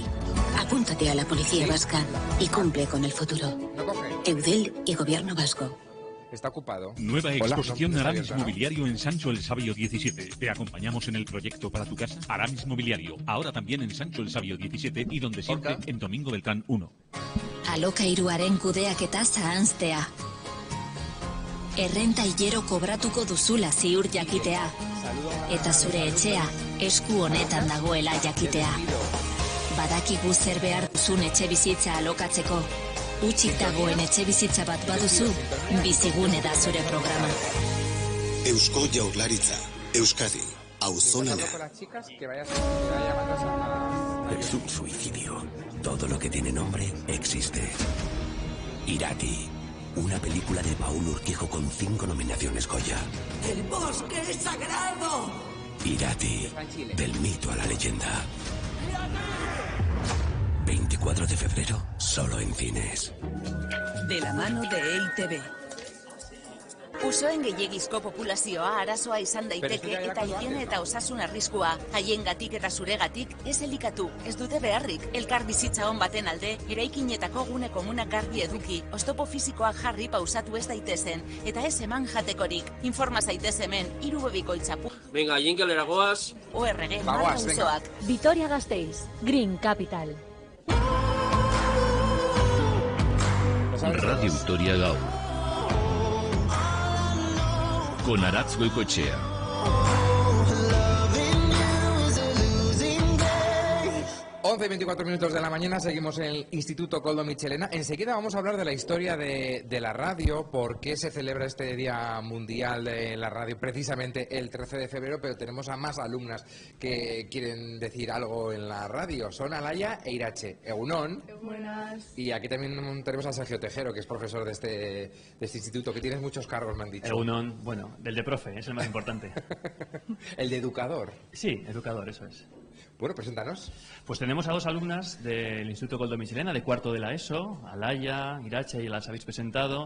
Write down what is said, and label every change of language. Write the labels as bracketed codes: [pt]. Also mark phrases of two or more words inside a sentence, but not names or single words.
[es] Apúntate a la Policía Vasca y cumple con el futuro. Eudel y Gobierno Vasco. Está ocupado. Nueva exposición Hola, no, Aramis Mobiliario en Sancho el Sabio 17. Te acompañamos en el proyecto para tu casa. Aramis Mobiliario. Ahora también en Sancho el Sabio 17 y donde siempre en Domingo Beltrán 1. [eu] Alokairuaren kudeaketa zahanztea. Errenta hilero kobratuko duzula ziur jakitea. Eta zure etxea esku honetan dagoela jakitea. Badakigu zer behar duzun etxebizitza alokatzeko. Utzik dagoen etxebizitza bat baduzu, bizigune da zure programa. Eusko Jaurlaritza, Euskadi, auzolana. [es] Es un suicidio. Todo lo que tiene nombre existe. Irati. Una película de Paul Urquijo con 5 nominaciones Goya. ¡El bosque es sagrado! Irati. Del mito a la leyenda. 24 de febrero, solo en cines. De la mano de EITB. [eu] Usoen gehiegizko populazioa arazoa izan daiteke eta higiene eta osasun arriskua. Haiengatik eta zuregatik ez elikatu, ez dute beharrik. Elkar bizitza on baten alde, eraikinetako gune komunak garbi eduki, oztopo fisikoak jarri pausatu ez daitezen, eta ez eman jatekorik. Informa zaitez hemen, 3 bikoitzapu. Venga, jinkelera goaz. ORG, marra usoak. [es] Vitoria Gasteiz, Green Capital. Radio Vitoria Gaur. Con Aratz Goikoetxea. 11:24 de la mañana, seguimos en el Instituto Koldo Mitxelena. Enseguida vamos a hablar de la historia de la radio, por qué se celebra este Día Mundial de la Radio precisamente el 13 de febrero, pero tenemos a más alumnas que quieren decir algo en la radio. Son Alaya e Irache. Egunon. Buenas. Y aquí también tenemos a Sergio Tejero, que es profesor de este instituto, que tienes muchos cargos, me han dicho. Egunon, bueno, del de profe, es el más importante. ¿El de educador? Sí, educador, eso es. Bueno, preséntanos. Pues tenemos a 2 alumnas del Instituto Koldo Mitxelena, de cuarto de la ESO, Alaya, Irache, y las habéis presentado.